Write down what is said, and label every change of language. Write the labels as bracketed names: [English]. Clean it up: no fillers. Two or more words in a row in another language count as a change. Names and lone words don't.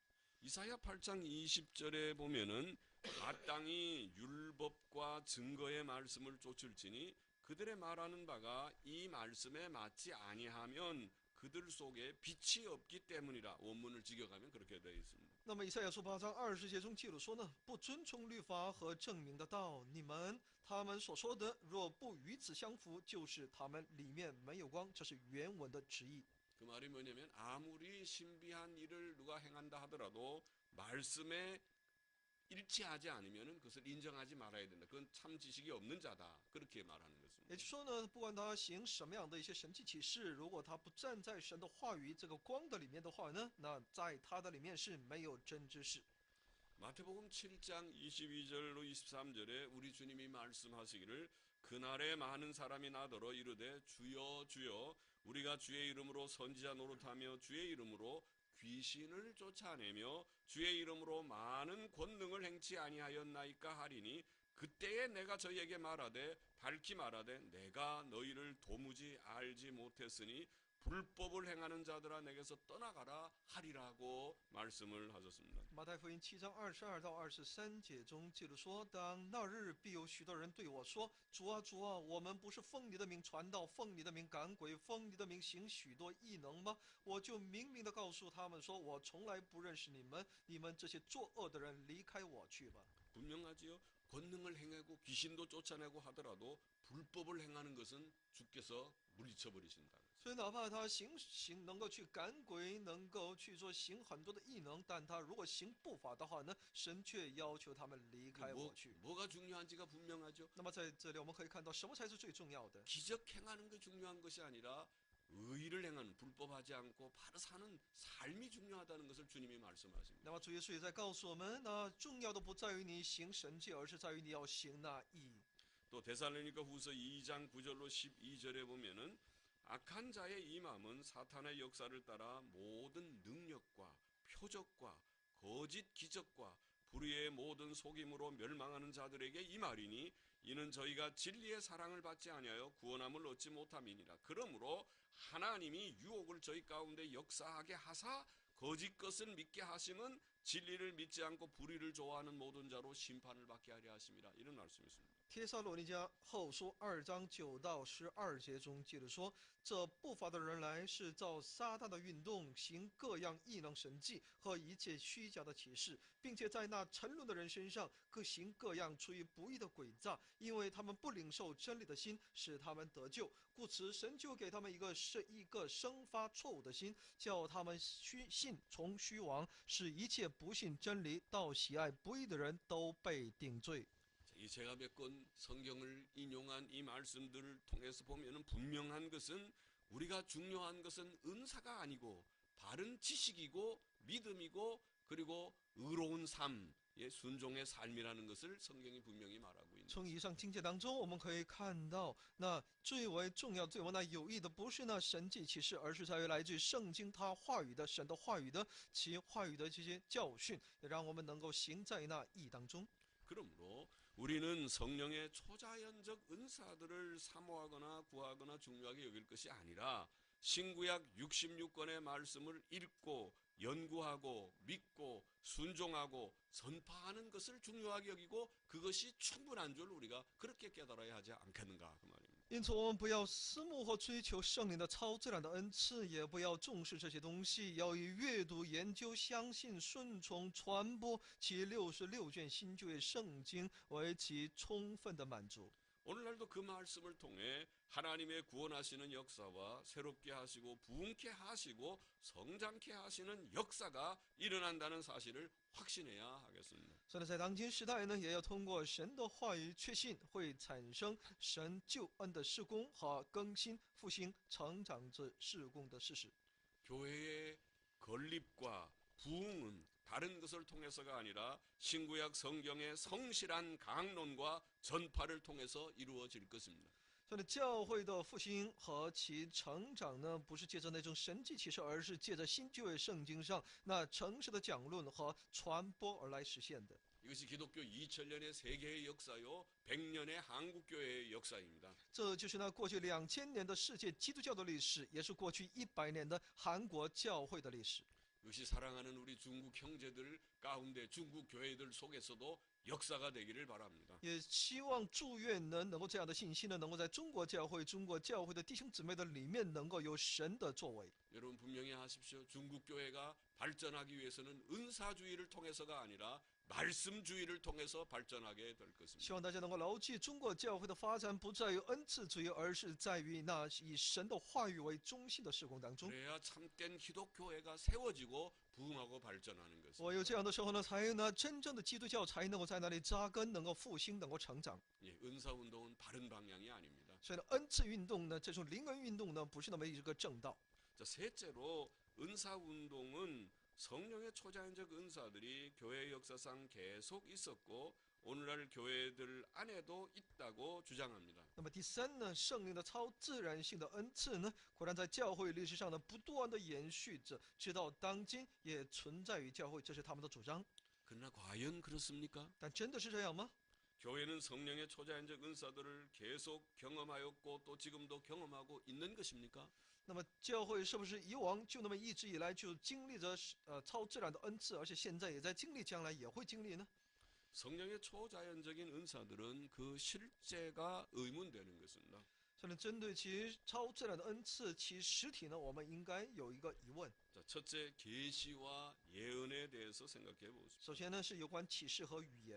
[Korean] 이사야 8장 20절에 보면은 마땅히 율법과 증거의 말씀을 쫓을지니 그들의 말하는 바가 이 말씀에 맞지 아니하면 그들 속에 빛이 없기 때문이라. 원문을 직역하면 그렇게 되어 있습니다. [Chinese] 那么以赛亚书8章20节中记录说呢，不遵从律法和证明的道，他们所说的若不与此相符，就是他们里面没有光。这是原文的直译。 [Korean] 그 말이 뭐냐면 아무리 신비한 일을 누가 행한다 하더라도 말씀에 일치하지 않으면 그것을 인정하지 말아야 된다. 그건 참 지식이 없는 자다. 그렇게 말하는 것입니다. [Chinese] 也就是说呢，不管他行什么样的一些神迹启示，如果他不站在神的话语这个光的里面的话呢，那在他的里面是没有真知识。 [Korean] 마태복음 7장 22절로 23절에 우리 주님이 말씀하시기를 그날에 많은 사람이 나더러 이르되 주여 주여 우리가 주의 이름으로 선지자 노릇하며 주의 이름으로 귀신을 쫓아내며 주의 이름으로 많은 권능을 행치 아니하였나이까 하리니 그때에 내가 저희에게 말하되 밝히 말하되 내가 너희를 도무지 알지 못했으니 불법을 행하는 자들아 내게서 떠나가라 하리라고 말씀을 하셨습니다. [Chinese] 马太福音7章22到23节中记录说：“当那日，必有许多人对我说：主啊，主啊，我们不是奉你的名传道，奉你的名赶鬼，奉你的名行许多异能吗？我就明明的告诉他们说：我从来不认识你们，你们这些作恶的人，离开我去吧。” [Korean] 분명하지요. 권능을 행하고 귀신도 쫓아내고 하더라도 불법을 행하는 것은 주께서 물리쳐 버리신다. [Chinese] 所以，哪怕他能够去赶鬼，能够去做行很多的异能，但他如果行不法的话呢，神却要求他们离开我去。 [Korean] 뭐가 중요한지가 분명하죠. [Chinese] 那么在这里我们可以看到，什么才是最重要的？ [Korean] 기적 행하는 게 중요한 것이 아니라 의를 행하는 불법하지 않고 바로 사는 삶이 중요하다는 것을 주님이 말씀하십니다. [Chinese] 那么主耶稣也在告诉我们，那重要的不在于你行神迹，而是在于你要行那义。 [Korean] 또 데살로니가 후서 2장 9절로 12절에 보면은 악한 자의 이 마음은 사탄의 역사를 따라 모든 능력과 표적과 거짓 기적과 불의의 모든 속임으로 멸망하는 자들에게 이 말이니 이는 저희가 진리의 사랑을 받지 아니하여 구원함을 얻지 못함이니라. 그러므로 하나님이 유혹을 저희 가운데 역사하게 하사 거짓 것을 믿게 하심은 진리를 믿지 않고 불의를 좋아하는 모든 자로 심판을 받게 하려 하심이라. 이런 말씀이 있습니다. [Chinese] 帖撒罗尼迦后书2章9到12节中记着说：“这不法的人来是照撒旦的运动，行各样异能神迹和一切虚假的启示，并且在那沉沦的人身上各行各样出于不义的诡诈，因为他们不领受真理的心，使他们得救。故此，神就给他们一个生发错误的心，叫他们信从虚妄，使一切不信真理到喜爱不义的人都被定罪。” [Korean] 이 제가 몇 권 성경을 인용한 이 말씀들을 통해서 보면은 분명한 것은 우리가 중요한 것은 은사가 아니고 바른 지식이고 믿음이고 그리고 의로운 삶 예, 순종의 삶이라는 것을 성경이 분명히 말하고 있는 [Chinese] 从 [Korean] 것입니다. [Chinese] 以上经节当中，我们可以看到，那最为重要、最为那有益的，不是那神迹启示，而是在于来自于圣经他话语的、神的话语的、其话语的这些教训，也让我们能够行在那义当中。 [Korean] 그러므로 우리는 성령의 초자연적 은사들을 사모하거나 구하거나 중요하게 여길 것이 아니라 신구약 66권의 말씀을 읽고 연구하고 믿고 순종하고 전파하는 것을 중요하게 여기고 그것이 충분한 줄 우리가 그렇게 깨달아야 하지 않겠는가 그 말입니다. [Chinese] 因此，我们不要私慕或追求圣灵的超自然的恩赐，也不要重视这些东西，要以阅读、研究、相信、顺从、传播其66卷新旧约圣经为其充分的满足。 [Korean] 오늘날도 그 말씀을 통해 하나님의 구원하시는 역사와 새롭게 하시고 부흥케 하시고 성장케 하시는 역사가 일어난다는 사실을 확신해야 하겠습니다. [Chinese] 所以在当今时代呢，也要通过神的话语确信会产生神救恩的事工和更新、复兴、成长之事工的事实。 [Korean] 교회의 건립과 부흥은 다른 것을 통해서가 아니라 신구약 성경의 성실한 강론과 전파를 통해서 이루어질 것입니다. [Chinese] 所以呢，教会的复兴和其成长呢，不是借着那种神迹启示，而是借着新旧约圣经上那诚实的讲论和传播而来实现的。 [Korean] 이것이 기독교 2000년의 세계의 역사요, 100년의 한국교회의 역사입니다. [Chinese] 这就是那过去2000年的世界基督教的历史，也是过去100年的韩国教会的历史。 [Korean] 이것이 사랑하는 우리 중국 형제들 가운데 중국 교회들 속에서도 역사가 되기를 바랍니다. [Chinese] 也希望祝愿能够这样的信息呢，能够在中国教会的弟兄姊妹的里面，能够有神的作为。 [Korean] 여러분 분명히 아십시오. 중국 교회가 발전하기 위해서는 은사주의를 통해서가 아니라 말씀주의를 통해서 발전하게 될 [Chinese] 希 [Korean] 것입니다. [Chinese] 望大家能够牢记，中国教会的发展不在于恩赐主义，而是在于那以神的话语为中心的事工当中。 [Korean] 그래야 참된 기독교회가 세워지고 부흥하고 발전하는 것입니다. [Chinese] 唯有这样的时候呢，才有呢真正的基督教才能够在那里扎根，能够复兴，能够成长。 [Korean] 예, 은사운동은 바른 방향이 아닙니다. [Chinese] 所以呢，恩赐运动呢，这种灵恩运动呢，不是那么一个正道。 [Korean] 자, 셋째로 은사운동은 성령의 초자연적 은사들이 교회 역사상 계속 있었고 오늘날 교회들 안에도 있다고 주장합니다. [Chinese] 那么第三呢，圣灵的超自然性的恩赐呢，果然在教会历史上呢不断的延续着，直到当今也存在于教会，这是他们的主张。 [Korean] 그러나 과연 그렇습니까? [Chinese] 但真的是这样吗？ [Korean] 교회는 성령의 초자연적 은사들을 계속 경험하였고 또 지금도 경험하고 있는 것입니까? [Chinese] 那么教会是不是以往就那么一直以来就经历着超自然的恩赐，而且现在也在经历，将来也会经历呢？ [Korean] 성령의 초자연적인 은사들은 그 실제가 의문되는 것입니다. [Chinese] 所以针对其超自然的恩赐，其实体呢，我们应该有一个疑问。 [Korean] 자, 첫째 계시와 예언에 대해서 생각해 보십시오. [Chinese] 首先呢，是有关启示和语言。